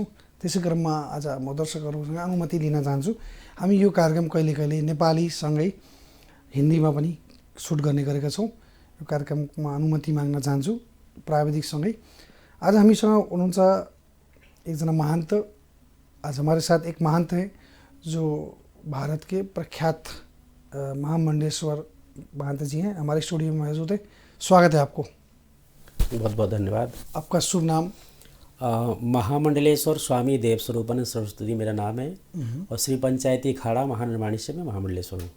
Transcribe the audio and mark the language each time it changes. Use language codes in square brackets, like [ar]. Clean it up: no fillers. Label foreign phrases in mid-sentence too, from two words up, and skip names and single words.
[ne] त्यसै क्रममा आज म दर्शकहरूसँग अनुमति लिन चाहन्छु। हामी यो कार्यक्रम कहिले कहिले नेपालीसँगै हिन्दीमा पनि सुट गर्ने गरेका छौँ। यो कार्यक्रममा अनुमति माग्न चाहन्छु प्राविधिकसँगै। आज हामीसँग हुनुहुन्छ एकजना महन्त। [hi] आज हमारे साथ एक महंत हैं जो भारत के प्रख्यात महामंडलेश्वर महंत जी हैं, हमारे स्टूडियो में मौजूद है। स्वागत है आपको। बहुत बहुत धन्यवाद। आपका शुभ नाम? महामंडलेश्वर स्वामी देव स्वरूपानंद सरस्वती मेरा नाम है और श्री पंचायती अखाड़ा महानिर्वाणी से मैं महामंडलेश्वर हूँ।